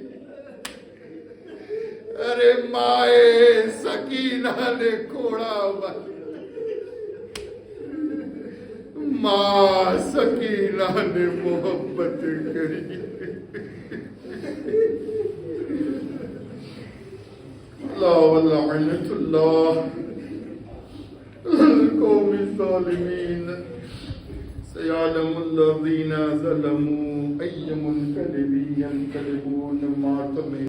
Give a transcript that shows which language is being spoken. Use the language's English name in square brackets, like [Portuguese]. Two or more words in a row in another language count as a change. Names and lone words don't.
[Gujarati] અરે માએ સકીનાને ખોળામાં, માં સકીનાને મોહબ્બત કરી. [Arabic] الله ولعنة الله القوم الظالمين سيعلم الذين ظلموا أي منقلب ينقلبون ما